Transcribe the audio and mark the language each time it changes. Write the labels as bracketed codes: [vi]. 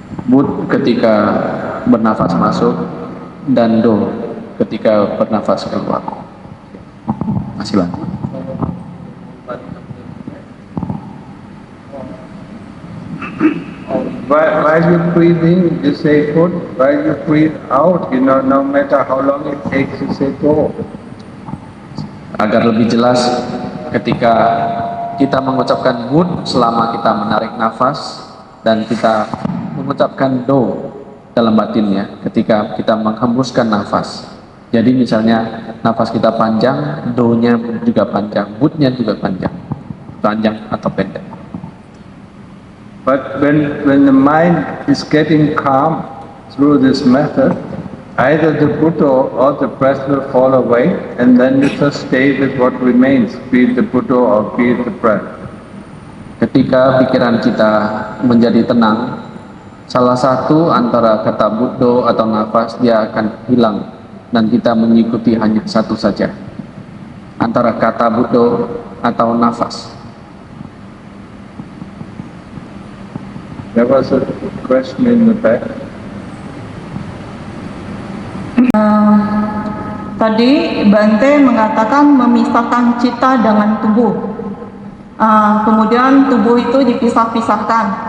[id] Bud ketika bernafas masuk dan do ketika bernafas keluar. Masih Bang. [en] While you breathe in, you say good. While you breathe out, no matter how long it takes, you say go. [id] Agar lebih jelas, ketika kita mengucapkan bud selama kita menarik nafas, dan kita mengucapkan do dalam batinnya ketika kita menghembuskan nafas. Jadi misalnya nafas kita panjang, do-nya juga panjang, bud-nya juga panjang atau pendek. [en] But when the mind is getting calm through this method, either the Buddha or the breath will fall away, and then you just stay with what remains, be it the Buddha or be it the breath. [id] Ketika pikiran kita menjadi tenang, salah satu antara kata Buddha atau nafas dia akan hilang, dan kita mengikuti hanya satu saja, antara kata Buddha atau nafas. [en] There was a question in the back. [id] Tadi Bante mengatakan memisahkan cita dengan tubuh. Kemudian tubuh itu dipisah-pisahkan.